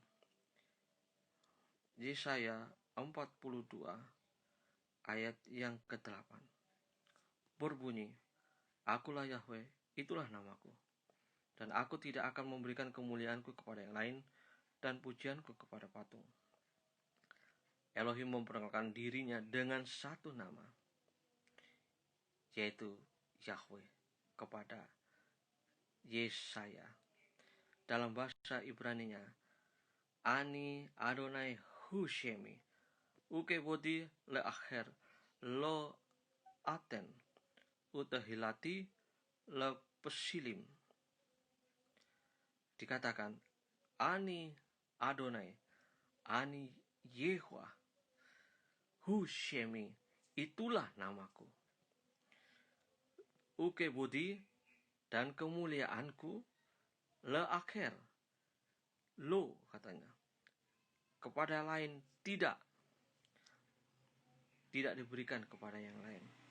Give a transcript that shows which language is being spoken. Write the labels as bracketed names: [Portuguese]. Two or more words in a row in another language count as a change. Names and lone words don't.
[Indonesian] Yesaya 42 ayat yang ke-8 berbunyi, Akulah Yahweh, itulah namaku, dan aku tidak akan memberikan kemuliaanku kepada yang lain dan pujianku kepada patung. Elohim memperkenalkan dirinya dengan satu nama, yaitu Yahweh, kepada Yesaya. Dalam bahasa Ibrani-nya, [Hebrew] אני אדני הוא שמי וכבודי לאחר לא אתן ותהלתי לפסילים. Dikatakan אני אדני, אני יהוה, הוא שמי, [Indonesian] itulah namaku. Ukebodi, dan kemuliaanku, [Hebrew] לאחר, לא, [Indonesian] katanya, kepada lain tidak diberikan kepada yang lain.